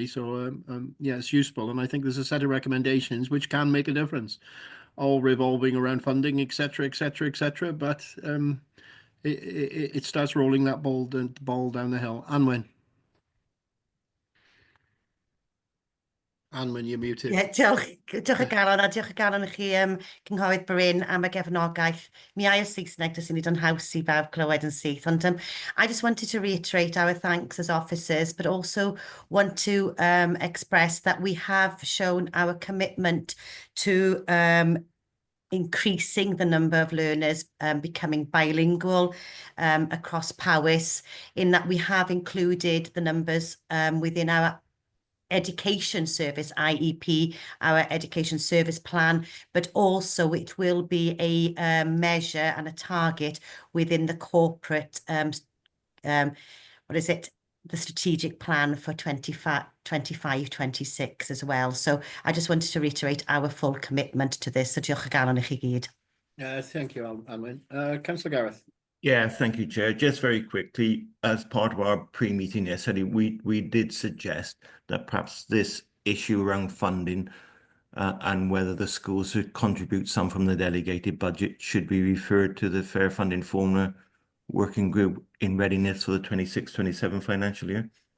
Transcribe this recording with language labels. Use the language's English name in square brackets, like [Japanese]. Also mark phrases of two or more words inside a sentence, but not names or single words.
[English] So yeah, it's useful, and I think there's a set of recommendations which can make a difference, all revolving around funding, etc., etc., etc. But it starts rolling that ball down the hill. Anwen. Anwen, you're muted. [Welsh] Ie, diolch o galon, a diolch o galon i chi cynghorydd Bryn am y gefnogaeth. Mi ai o Saesneg, does nid yn haws i bawb clywed yn syth. [English] Ond I just wanted to reiterate our thanks as officers, but also want to express that we have shown our commitment to increasing the number of learners becoming bilingual across Powys, in that we have included the numbers within our education service IEP, our education service plan, but also it will be a measure and a target within the corporate the strategic plan for 25-26 as well. So I just wanted to reiterate our full commitment to this. [Welsh] So diolch o galon i chi gyd. [English] Thank you, Anwen. Councillor Gareth. Yeah, thank you, Chair. Just very quickly, as part of our pre-meeting yesterday, we did suggest that perhaps this issue around funding and whether the schools should contribute some from the delegated budget should be referred to the Fair Funding Formula working group in readiness for the 26-27 financial year.